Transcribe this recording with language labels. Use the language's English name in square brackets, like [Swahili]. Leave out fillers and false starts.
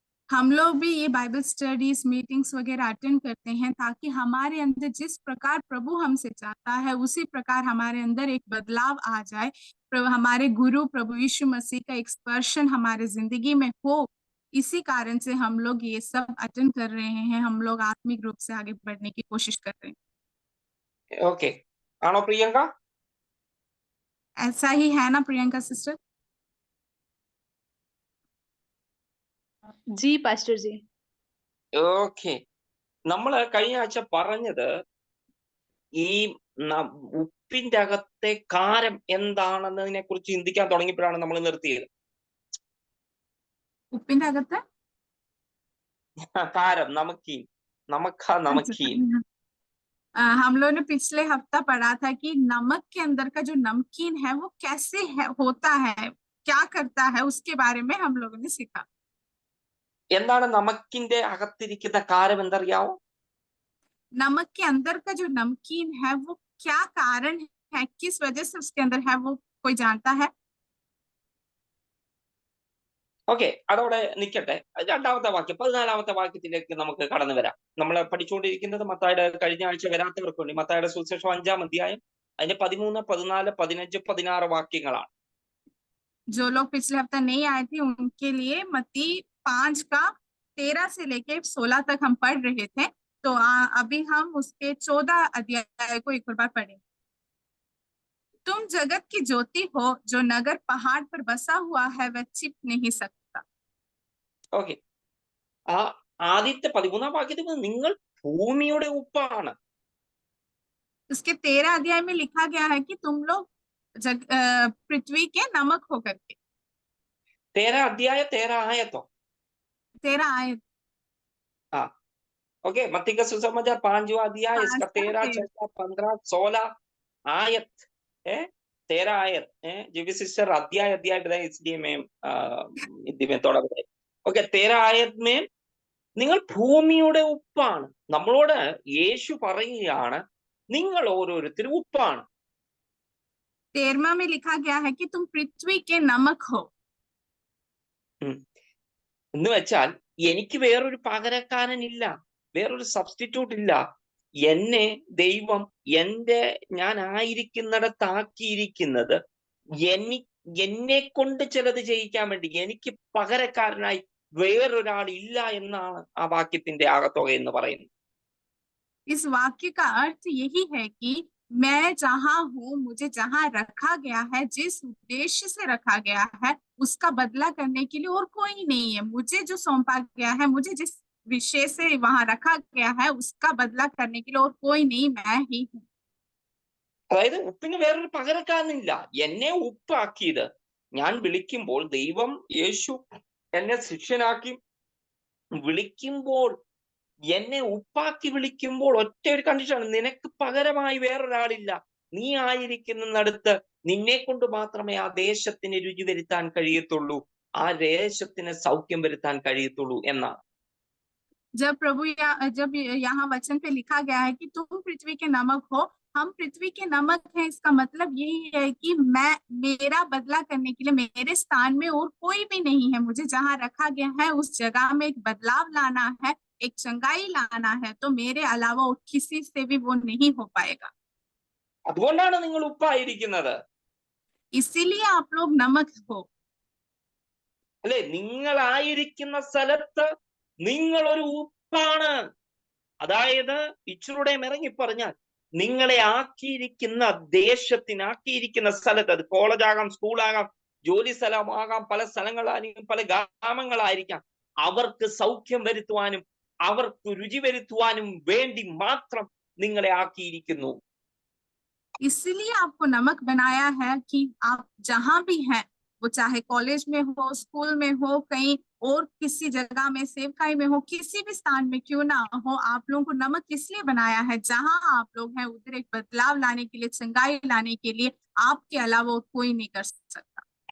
[Hindi] हम लोग भी ये बाइबल स्टडीज मीटिंग्स वगैरह अटेंड करते हैं ताकि हमारे अंदर जिस प्रकार प्रभु हमसे चाहता है उसी प्रकार हमारे अंदर एक बदलाव आ जाए, हमारे गुरु प्रभु यीशु मसीह का एक स्पर्शन हमारे जिंदगी में हो। इसी कारण से हम लोग ये सब अटेंड कर रहे हैं, हम लोग आत्मिक रूप से आगे बढ़ने की कोशिश कर रहे हैं। [Malayalam] ഓക്കെ, ആണോ പ്രിയങ്ക? [Hindi] ऐसा ही है ना प्रियंका सिस्टर? जी पास्टर जी। [Malayalam] ഓക്കെ, നമ്മൾ കഴിഞ്ഞ ആഴ്ച പറഞ്ഞത് ഈ ഉപ്പിന്റെ അകത്തെ കാരം എന്താണെന്നതിനെ കുറിച്ച് ചിന്തിക്കാൻ തുടങ്ങിയപ്പോഴാണ് നമ്മൾ നിർത്തിയത്. ഉപ്പിന്റെ അകത്തെ കാരം, നമക്കീൻ, നമക്കീൻ. [Hindi] हम लोगों ने पिछले हफ्ता पढ़ा था कि नमक के अंदर का जो नमकीन है वो कैसे होता है, क्या करता है, उसके बारे में हम लोगों ने सीखा। [Malayalam] എന്താണ് നമക്കിന്റെ അകത്തിരിക്കുന്ന കാരം എന്തറിയാവോ? [Hindi] नमक के अंदर का जो नमकीन है वो क्या कारण है, किस वजह से उसके अंदर है, वो कोई जानता है? [Malayalam] ഓക്കെ, അതോടെ നിൽക്കട്ടെ. രണ്ടാമത്തെ വാക്യം, 14ാമത്തെ വാക്യത്തിലേക്ക് നമുക്ക് കടന്നു വരാം. നമ്മൾ പഠിച്ചുകൊണ്ടിരിക്കുന്നത് മത്തായിയുടെ, കഴിഞ്ഞ ആഴ്ച വരാത്തവർക്ക് വേണ്ടി മത്തായിയുടെ സുവിശേഷം 5-ാം അധ്യായം അതിന്റെ 13, 14, 15, 16 വാക്യങ്ങളാണ്. [Hindi] जो लोग पिछले हफ्ता नहीं आए थे उनके लिए मत्ती 5 का 13 से लेके 16 तक हम पढ़ रहे थे, तो अभी हम उसके 14 अध्याय को एक बार पढ़ें। तुम जगत की ज्योति हो, जो नगर पहाड़ पर बसा हुआ है वह छिप नहीं सकता। [Malayalam] ഓക്കെ, ആദ്യത്തെ 13ാം വാക്യത്തിൽ നിങ്ങൾ ഭൂമിയുടെ ഉപ്പാണ്. [Hindi] उसके 13 अध्याय में लिखा गया है कि तुम लोग पृथ्वी के नमक होकर के। 13 अध्याय 13 आयतो 13 आयत। हाँ, ओके, मत्ती का सुसमाचार 5वां अध्याय, इसका 13, 14, 15, 16 आयत 13 आयत जीवी सिस्टर अध्याय बताए इसलिए मैं हिंदी में थोड़ा बताए. ओके, 13 आयत में [Malayalam] നിങ്ങൾ ഭൂമിയുടെ ഉപ്പാണ്. നമ്മളോട് യേശു പറയുകയാണ് നിങ്ങൾ ഓരോരുത്തരും ഉപ്പാണ്. [Hindi] 13वां में लिखा गया है कि तुम पृथ्वी के नमक हो. [Malayalam] എന്ന് വെച്ചാൽ എനിക്ക് വേറൊരു പകരക്കാരനില്ല, വേറൊരു സബ്സ്റ്റിറ്റ്യൂട്ട് ഇല്ല. എന്നെ ദൈവം ഞാൻ ആയിരിക്കുന്നിടത്താക്കിയിരിക്കുന്നത് എന്നെ കൊണ്ട് ചിലത് ചെയ്യിക്കാൻ വേണ്ടി. എനിക്ക് പകരക്കാരനായി വേറൊരാൾ ഇല്ല എന്നാണ് ആ വാക്യത്തിന്റെ ആകത്തുക എന്ന് പറയുന്നത്. [Hindi] इस वाक्य का अर्थ यही है कि मैं जहाँ हूँ, मुझे जहाँ रखा गया है, जिस उद्देश्य से रखा गया है, उसका बदला करने के लिए और कोई नहीं है. मुझे जो सौंपा गया है, मुझे जिस विषय से वहां रखा गया है, उसका बदला करने के लिए और कोई नहीं, मैं ही हूँ. [Malayalam] അതായത് ഉപ്പിന് വേറൊരു പകരക്കാരനില്ല. എന്നെ ഉപ്പാക്കിയത് ഞാൻ വിളിക്കുമ്പോൾ, ദൈവം യേശു എന്നെ ശിഷ്യനാക്കി വിളിക്കുമ്പോൾ, എന്നെ ഉപ്പാക്കി വിളിക്കുമ്പോൾ ഒറ്റ ഒരു കണ്ടീഷനാണ്, നിനക്ക് പകരമായി വേറൊരാളില്ല. നീ ആയിരിക്കുന്നിടത്ത് നിന്നെ കൊണ്ട് മാത്രമേ ആ ദേശത്തിന് രുചി വരുത്താൻ കഴിയത്തുള്ളൂ, ആ ദേശത്തിന് സൗഖ്യം വരുത്താൻ കഴിയത്തുള്ളൂ എന്നാണ്. [Hindi] जब यहाँ वचन पे लिखा गया है कि तुम पृथ्वी के नमक हो, हम पृथ्वी के नमक हैं, इसका मतलब यही है कि मेरा बदला करने के लिए मेरे स्थान में और कोई भी नहीं है. मुझे जहाँ रखा गया है उस जगह में एक बदलाव लाना है, एक चंगाई लाना है, तो मेरे अलावा किसी से भी वो नहीं हो पाएगा. [Malayalam] അതുകൊണ്ടാണ് നിങ്ങൾ ഉപ്പായിരിക്കുന്നത്. [Hindi] इसीलिए आप लोग नमक हो. [Malayalam] അല്ലെ, നിങ്ങളായിരിക്കുന്ന സ്ഥലത്ത് നിങ്ങൾ ഒരു ഉപ്പാണ്. അതായത് ഇച്ചിലൂടെ ഇറങ്ങി പറഞ്ഞാൽ നിങ്ങളെ ആക്കിയിരിക്കുന്ന ദേശത്തിനാക്കിയിരിക്കുന്ന സ്ഥലത്ത്, അത് കോളേജാകാം, സ്കൂളാകാം, ജോലി സ്ഥലമാകാം, പല സ്ഥലങ്ങളായിരിക്കും, പല ഗ്രാമങ്ങളായിരിക്കാം, അവർക്ക് സൗഖ്യം വരുത്തുവാനും അവർക്ക് രുചി വരുത്തുവാനും വേണ്ടി മാത്രം നിങ്ങളെ ആക്കിയിരിക്കുന്നു. [Hindi] इसलिए आपको नमक बनाया है कि आप जहां भी हैं, वो चाहे कॉलेज में हो, स्कूल में हो, कहीं और किसी जगह में, सेवकाई में हो, किसी भी स्थान में क्यों ना हो, आप लोगों को नमक इसलिए बनाया है, जहां आप लोग हैं उधर एक बदलाव लाने के लिए, चंगाई लाने के लिए आपके अलावा कोई नहीं कर सकता.